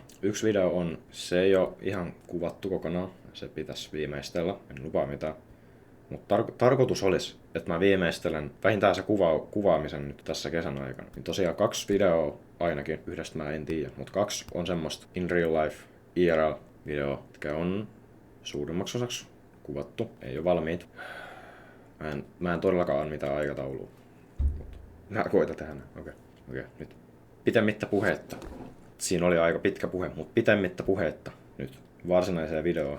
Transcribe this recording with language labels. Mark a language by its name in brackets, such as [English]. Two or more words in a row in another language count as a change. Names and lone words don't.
[Finnish] Yksi video se ei ole ihan kuvattu kokonaan, se pitäisi viimeistellä, en lupaa mitään. Mutta tarkoitus olisi, että mä viimeistelen vähintään se kuvaamisen nyt tässä kesän aikana. Niin tosiaan 2 videoa ainakin, yhdestä mä en tiedä, mutta 2 on semmoista [English] in real life [Finnish] IRL videoa, jotka on suurimmaksi osaksi kuvattu, ei ole valmiit. Mä en todellakaan ole mitään aikataulua. Mä koitan tehdä näin. Okei. Nyt pitemmittä puhetta. Siinä oli aika pitkä puhe, mutta pitemmittä puhetta nyt varsinaiseen videoon.